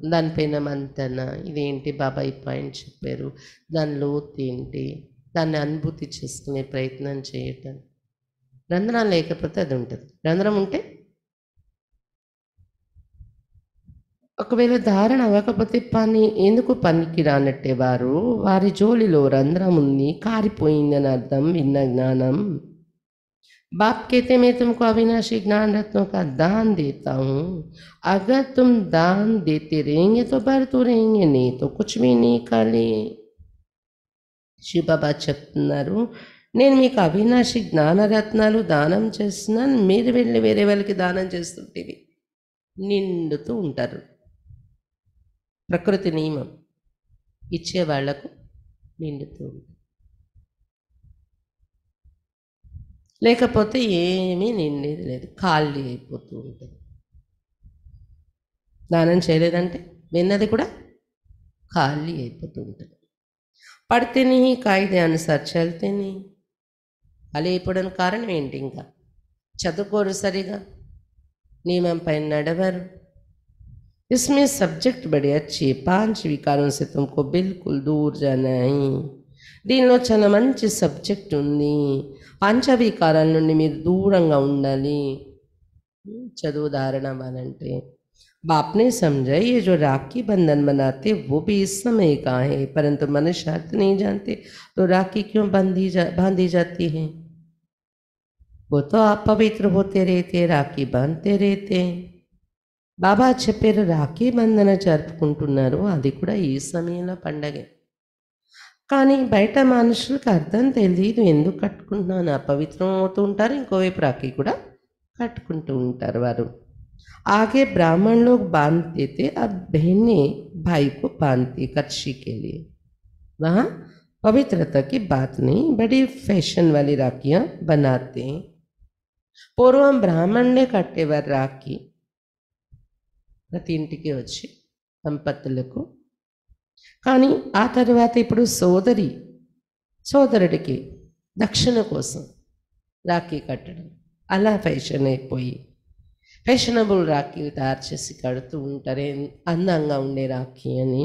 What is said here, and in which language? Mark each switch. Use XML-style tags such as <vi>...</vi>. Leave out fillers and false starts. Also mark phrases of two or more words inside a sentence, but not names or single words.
<te>దానిపైన మంతన ఇదేంటి బాబా ఈ పాయింట్ చెప్పారు, దాని లోతు ఏంటి, దాన్ని అనుభూతి చేసుకునే ప్రయత్నం చేయటం. రంధ్రం లేకపోతే అది ఉంటుంది. రంధ్రం ఉంటే ఒకవేళ ధారణ అవ్వకపోతే ఎందుకు పనికి రానట్టే వారి జోలిలో రంధ్రం ఉంది, కారిపోయిందని అర్థం విన్న జ్ఞానం.</te> <hi>बाप कहते मैं तुमको अविनाशी ज्ञान रत्नों का दान देता हूँ, अगर तुम दान देते रहेंगे तो बढ़ते रहेंगे, नहीं तो कुछ भी नहीं खाली.</hi> <te>శివబాబా చెప్తున్నారు, నేను మీకు అవినాశి జ్ఞానరత్నాలు దానం చేస్తున్నాను, మీరు వెళ్ళి వేరే వాళ్ళకి దానం చేస్తుంటేవి నిండుతూ ఉంటారు. ప్రకృతి నియమం, ఇచ్చే వాళ్లకు నిండుతూ ఉంటుంది, లేకపోతే ఏమీ నిండేది లేదు, ఖాళీ అయిపోతూ ఉంటుంది. దానం చేయలేదంటే విన్నది కూడా ఖాళీ అయిపోతూ ఉంటుంది.</te> <hi>पढ़ते नहीं कायदे अनुसार चलते नहीं</hi> <te>ఖాళీ అయిపోవడానికి కారణం ఏంటి? ఇంకా చదువుకోరు సరిగా, నియమం పైన నడవరు.</te> <hi>इसमें सब्जेक्ट बड़े अच्छे, 5 विकारों से तुमको बिल्कुल दूर जाना है.</hi> <te>దీనిలో చాలా మంచి సబ్జెక్ట్ ఉంది. పంచవికారాల నుండి మీరు దూరంగా ఉండాలి. చదువు ధారణ అవ్వాలంటే</te> <hi>बाप ने समझा ये जो राखी बंधन बनाते वो भी इस समय का है, परंतु मनुष्यार्थ नहीं जानते तो राखी क्यों बांधी जाती है? वो तो आप पवित्र होते रहते, राखी बांधते रहते.</hi> <te>బాబా చెప్పారు రాఖీ బంధన జరుపుకుంటున్నారు, అది కూడా ఈ సమయంలో పండగే. కానీ బయట మనుషులకు అర్థం తెలియదు, ఎందుకు కట్టుకుంటున్నాను, అపవిత్రం అవుతూ ఉంటారు. ఇంకోవైపు రాఖీ కూడా కట్టుకుంటూ ఉంటారు వారు.</te> <hi>आगे ब्राह्मण लोग बांधते थे, अब बहनें भाई को बांधती कच्छी के लिए. वहाँ पवित्रता की बात नहीं, बड़ी फैशन वाली राखियाँ बनाते हैं.</hi> <te>పూర్వం బ్రాహ్మణులే కట్టేవారు రాఖీ, ప్రతి ఇంటికి వచ్చి దంపతులకు. కానీ ఆ తర్వాత ఇప్పుడు సోదరుడికి దక్షిణ కోసం రాఖీ కట్టడం అలా ఫ్యాషన్ అయిపోయి ఫ్యాషనబుల్ రాఖీలు తయారు చేసి కడుతూ ఉంటారే, అందంగా ఉండే రాఖీ అని.</te>